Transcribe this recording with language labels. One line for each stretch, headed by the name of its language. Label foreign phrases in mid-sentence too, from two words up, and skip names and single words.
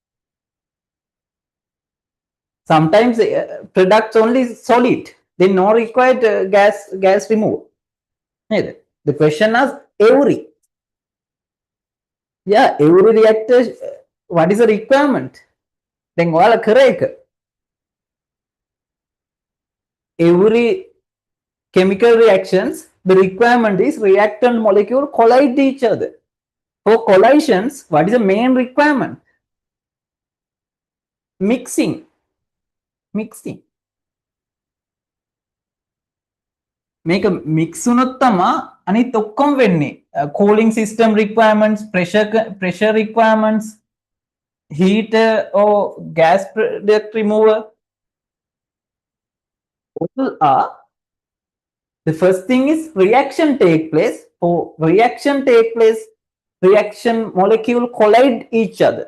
English: Sometimes products only solid. They no required gas removal. The question is every. Yeah, every reactor what is the requirement?
Sinhala: දැන් ඔයාලා කරේ එක.
English: Every chemical reactions, the requirement is reactant molecule collide each other. For collisions, what is the main requirement? Mixing.
Sinhala: මේක මික්ස් වුණොත් තමා අනිත් ඔක්කොම වෙන්නේ.
English: Cooling system requirements, pressure requirements, heater or gas product remover, all are. The first thing is reaction take place. For reaction take place, reaction molecule collide each other.